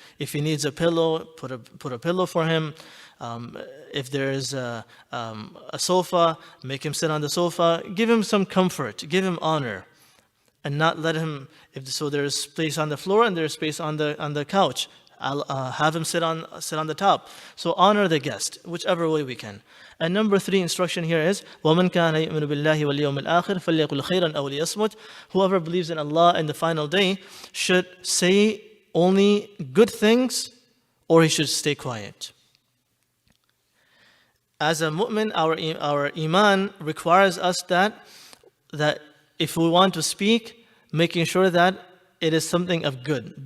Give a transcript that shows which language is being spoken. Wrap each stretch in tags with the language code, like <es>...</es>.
<en>If he needs a pillow, put a pillow for him. If there is a sofa, make him sit on the sofa. Give him some comfort. Give him honor, and not let him. So there's space on the floor and there's space on the couch. I'll have him sit on the top. So honor the guest, whichever way we can. And number 3 instruction here is</en> <ar>وَمَنْ كَانَ يُؤْمِنُ بِاللَّهِ وَالْيَوْمِ الْآخِرِ فَلْيَقُلْ خَيْرًا أَوْ لِيَصْمُتْ.</ar> <en>Whoever believes in Allah and the final day should say only good things, or he should stay quiet. As a mu'min, our iman requires us that if we want to speak, making sure that it is something of good.</en>